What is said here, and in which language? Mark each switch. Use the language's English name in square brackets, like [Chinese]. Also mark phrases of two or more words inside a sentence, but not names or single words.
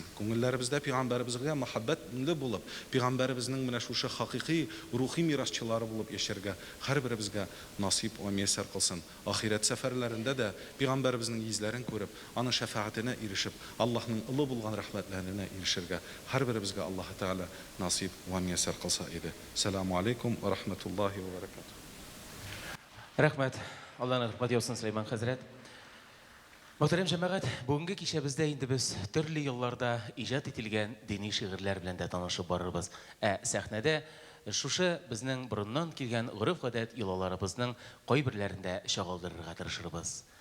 [Tatar] Күңелләребездә Пәйгамбәребезгә мәхәббәтле булып, Пәйгамбәребезнең менә шушы хакыйкый рухи мирасчылары булып яшәргә һәрберебезгә насип ва мияссәр кылсын. Ахират сәфәрләрендә дә Пәйгамбәребезнең йөзләрен күреп, аның шәфаәтенә ирешеп, Аллаһның улы булган рәхмәтләренә ирешергә һәрберебезгә Аллаһ Тәгалә насип ва мияссәр кылса иде. [Arabic] السلام عليكم ورحمة الله وبركاته. [Tatar] Рәхмәт. Аллаһның рәхмәте яусын, Сөләйман хәзрәт. Мөхтәрәм җәмәгать, бүгенге кичәбездә инде без төрле елларда иҗат ителгән дини шигырьләр белән дә танышып барырбыз. Сәхнәдә шушы безнең борыннан килгән гореф-гадәт йолаларыбызның кайберләрендә чагылдырырга тырышырбыз.